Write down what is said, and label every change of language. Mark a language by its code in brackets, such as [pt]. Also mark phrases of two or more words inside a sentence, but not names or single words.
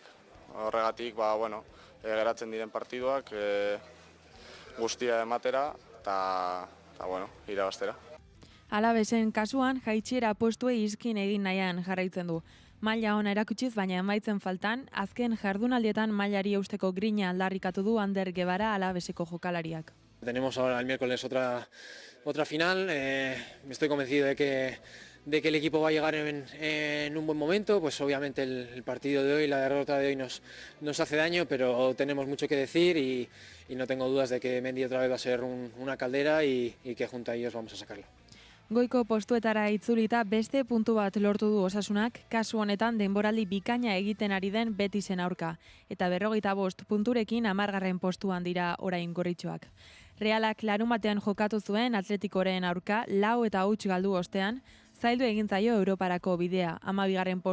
[eu] Horregatik, geratzen diren partiduak guztia ematera eta irabaztera. Alavesen kasuan jaitsiera postuei iskin egin nahian jarraitzen du. Maila ona erakutsiz, baina emaitzen faltan, azken jardunaldietan mailari eusteko grina aldarrikatu du Ander Guevara Alaveseko jokalariak. [es] Tenemos ahora el miércoles otra final. Me estoy convencido de que el equipo va a llegar en un buen momento. Pues obviamente el partido de hoy, la derrota de hoy nos hace daño, pero tenemos mucho que decir y no tengo dudas de que Mendy otra vez va a ser una caldera y que junto a ellos vamos a sacarlo. [eu] Goiko postuetara itzulita beste puntu bat lortu du Osasunak, kasu honetan denboraldi bikaina egiten ari den Betisen aurka, eta 45 punturekin 10. postuan dira orain gorritxoak. Realak larunbatean jokatu zuen Atletikoren aurka 4 eta 0 galdu ostean, zaildu egin zaio Europarako bidea, 12.